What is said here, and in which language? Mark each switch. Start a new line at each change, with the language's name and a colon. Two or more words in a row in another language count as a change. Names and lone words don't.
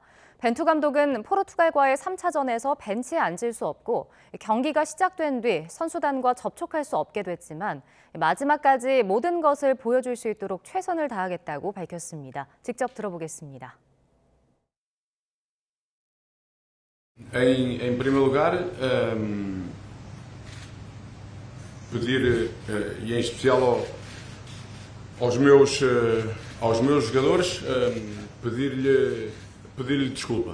Korean: 벤투 감독은 포르투갈과의 3차전에서 벤치에 앉을 수 없고 경기가 시작된 뒤 선수단과 접촉할 수 없게 됐지만 마지막까지 모든 것을 보여줄 수 있도록 최선을 다하겠다고 밝혔습니다. 직접 들어보겠습니다.
Portuguese: Em primeiro lugar, pedir, e em especial aos meus jogadores, pedir-lhe desculpa.